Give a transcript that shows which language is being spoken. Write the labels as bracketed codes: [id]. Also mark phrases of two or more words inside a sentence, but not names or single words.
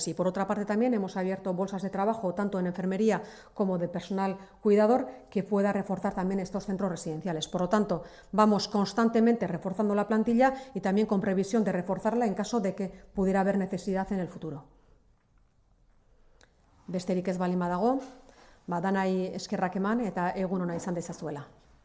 [es] Y por otra parte también hemos abierto bolsas de trabajo tanto en enfermería como de personal cuidador que pueda reforzar también estos centros residenciales. Por lo tanto, vamos constantemente reforzando la plantilla y también con previsión de reforzarla en caso de que pudiera haber necesidad en el futuro. [eu] Besterik ez baldin badago, danai eskerrak eman eta egun ona izan dezazuela.